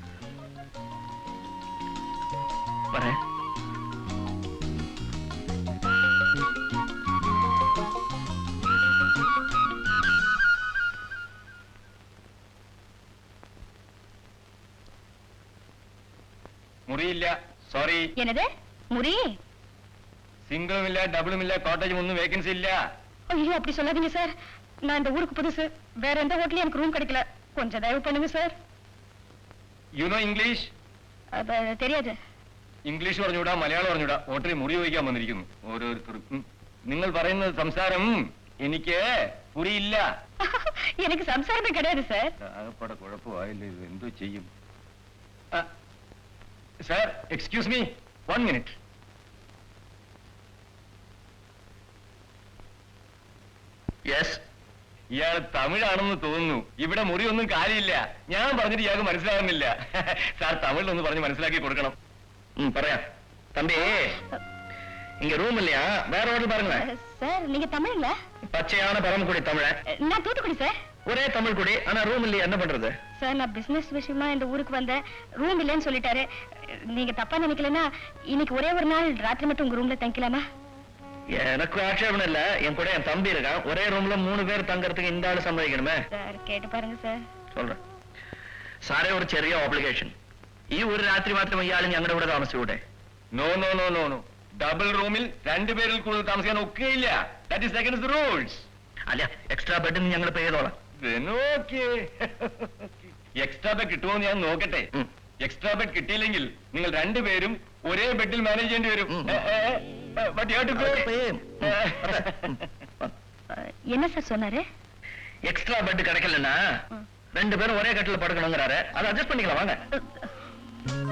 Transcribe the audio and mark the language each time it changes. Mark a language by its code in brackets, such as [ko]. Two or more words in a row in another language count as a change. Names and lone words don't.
[ta] வரேன். [ml] മുറിയില്ല, സോറി. [ta] என்னது முறி? [ml] സിംഗിളും ഇല്ല, ഡബിളും ഇല്ല, കോട്ടേജും ഒന്നും വേക്കൻസി ഇല്ല. [ta] ஐயோ, அப்படி சொல்லாதீங்க சார். நான் இந்த ஊருக்கு புதுசு. வேற எந்த ஹோட்டலையும் எனக்கு ரூம் கிடைக்கல. கொஞ்சம் தயவு பண்ணுங்க சார். [en] you know English? [ta] தெரியாது. [ml] ഇംഗ്ലീഷ് പറഞ്ഞുകൂടാ, മലയാളം പറഞ്ഞുകൂടാ. ഹോട്ടലിൽ മുറി വഹിക്കാൻ വന്നിരിക്കുന്നു ഓരോരുത്തർക്കും. നിങ്ങൾ പറയുന്ന സംസാരം എനിക്ക് പുരിയില്ല. [ta] எனக்கு சம்சாரமே கிடையாது சார். [ml] ആകപ്പാടെ കുഴപ്പമായില്ല, ഇത് എന്തോ ചെയ്യും? [en] Sir, excuse me, 1 minute. [ml] യെസ്. ഇയാൾ തമിഴാണെന്ന് തോന്നുന്നു. ഇവിടെ മുറിയൊന്നും കാര്യമില്ല. ഞാൻ പറഞ്ഞിട്ട് ഇയാൾക്ക് മനസ്സിലാകുന്നില്ല. സാർ തമിഴിലൊന്ന് പറഞ്ഞ് മനസ്സിലാക്കി കൊടുക്കണം. പറയാ. [ta] தம்பி, இங்க ரூம் இல்லையா? வேற ஹோட்டல் பாருங்களேன். சார், நீங்க தமிழ்ல? பச்சையான பரமக்குடி தமிழன். நான் தூத்துக்குடி சார். ஒரே தமிழ் குடி, ஆனா ரூம் இல்லையா? என்ன பண்றது? சார், நான் பிசினஸ் விஷயமா இந்த ஊருக்கு வந்தேன். ரூம் இல்லைன்னு சொல்லிட்டாரு. நீங்க தப்பா நினைக்கலன்னா இன்னைக்கு ஒரே ஒரு நாள் ராத்திரி மட்டும் உங்க ரூம்ல தங்கிக்கலாமா? எனக்கு ஆட்சேபம் இல்ல. என் கூட என் தம்பி இருக்கான். ஒரே ரூம்ல 3 பேர் தங்கறதுக்கு இந்த ஆளு சம்மதிக்கணுமே. சார், கேட்டு பாருங்க சார். சொல்றேன். [ml] സാറേ, ഒരു ചെറിയ ഓബ്ലിഗേഷൻ. ഈ ഒരു രാത്രി മാത്രം ഇയാൾ ഞങ്ങളുടെ കൂടെ താമസിച്ചൂടെ? [en] no no no no no. double roomil [ml] 2 പേരിൽ കൂടുതൽ താമസിക്കാൻ ഒക്കെയില്ല. [en] that is against the rules. [ml] അല്ല, [en] extra bed [ml] ഞങ്ങൾ പേ ചെയ്തോളാം. [en] extra bed [ml] കിട്ടുമോ ഞാൻ നോക്കട്ടെ. [en] extra bed [ml] കിട്ടിയില്ലെങ്കിൽ നിങ്ങൾ 2 പേരും ഒരേ ബെഡിൽ മാനേജ് ചെയ്യേണ്ടി വരും. [ta] என்ன சார் சொன்னாரு? [en] extra bed [ta] கிடைக்கலன்னா 2 பேரும் ஒரே கட்டில படுக்கணுங்கிறாரு. அதை அட்ஜஸ்ட் பண்ணிக்கலாம், வாங்க.